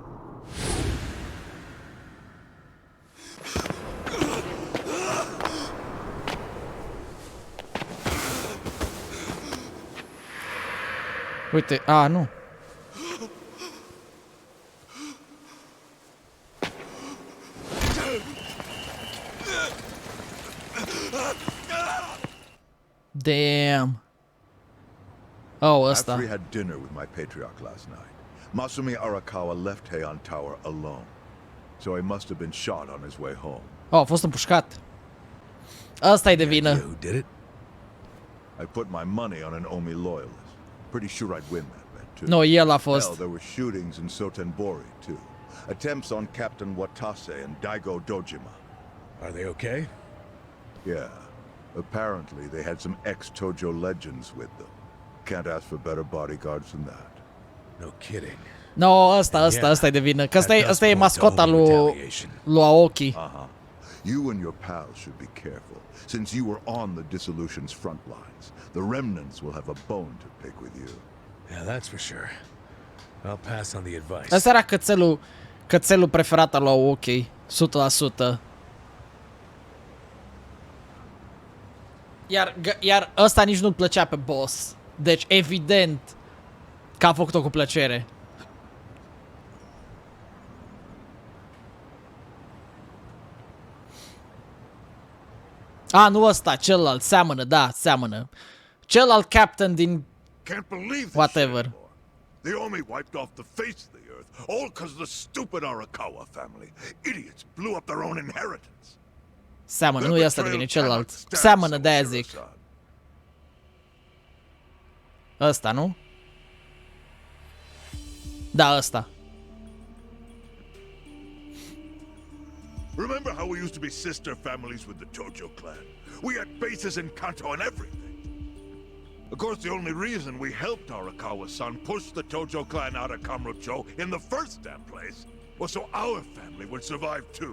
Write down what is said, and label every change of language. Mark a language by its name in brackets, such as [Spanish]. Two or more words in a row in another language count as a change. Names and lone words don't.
[Romanian] Uite, nu. [English] Damn. [Romanian] Oh, ăsta. [English] After we had dinner with my patriarch last night, Masumi Arakawa left Heian Tower alone. So he must have been shot on his way home. [Romanian] Oh, a fost împușcat. Ăsta-i de vină. [English] Who did it? I put my money on an Omi loyalist. Pretty sure I'd win that bet too. [Romanian] No, el a [English] Hell, [Romanian] fost. [English] there were shootings in Sotenbori too. Attempts on Captain Watase and Daigo Dojima. Are they okay? Yeah. Apparently they had some ex-Tojo legends with them. Can't ask for better bodyguards than that. No kidding. [Romanian] No, ăsta e de vină. Că ăsta e mascota lui Aoki. [English] You and your pals should be careful, since you were on the dissolution's front lines. The remnants will have a bone to pick with you. Yeah, that's for sure. I'll pass on the advice. [Romanian] Ăsta era cățelul preferat al lui Aoki. 100%. Iar ăsta nici nu-l plăcea pe boss. Deci, evident că a făcut-o cu plăcere. Nu ăsta, celălalt, seamănă. Celălalt captain din [English] Can't believe this whatever. shit anymore. The Omi wiped off the face of the earth, all because the stupid Arakawa family. Idiots blew up their own inheritance. [Romanian] Seamănă, nu e ăsta de vine, celălalt. Seamănă, de-aia zic. Ăsta, nu? Da, ăsta. [English] Remember how we used to be sister families with the Tojo clan? We had bases in Kanto and everything. Of course, the only reason we helped Arakawa-san push the Tojo clan out of Kamurocho in the first damn place was so our family would survive too.